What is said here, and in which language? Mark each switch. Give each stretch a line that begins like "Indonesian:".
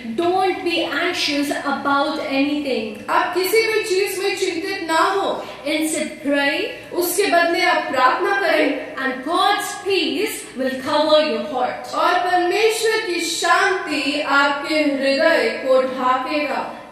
English: Don't be anxious about anything.
Hindi: आप किसी भी चीज में चिंतित ना हो,
English: Instead pray,
Hindi: उसके बदले आप प्रार्थना करें,
English: and God's peace will cover your heart.
Hindi: और परमेश्वर की शांति आपके हृदय को ढाकेगा।